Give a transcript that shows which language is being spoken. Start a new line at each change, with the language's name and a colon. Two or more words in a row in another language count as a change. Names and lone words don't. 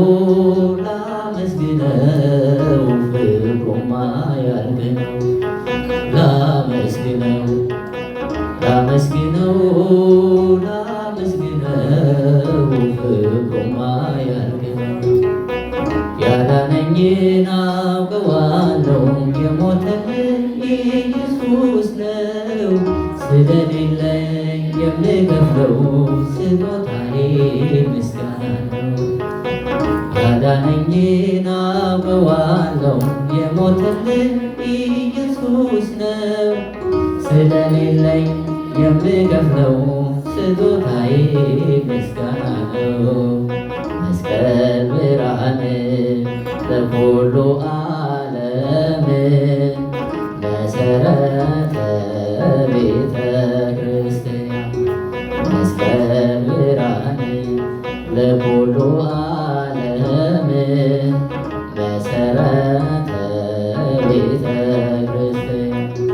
Amharic: ላመስግነው ፍቅሩማ ያልነው ላመስግነው ላመስግነው ላመስግነው ፍቅሩማ ያልነው ያዳነኝን አውቀዋለሁ የሞተልኝ ኢየሱስ ነው። ስለሌለኝ የምከፍለው ስጦታዬ ምስጋና ነው። ያዳነኝን አውቀዋለሁ የሞተልኝ ኢየሱስ ነው። ስለሌለኝ የምከፍለው ስጦታዬ ምስጋና ነው።
Geez: መስቀል ብርሃን ለኩሉ ዓለም መሰረተ ቤተ ክርስቲያን መስቀል ብርሃን ለኩሉ ዓለም መሰረተ ቤተ ክርስቲያን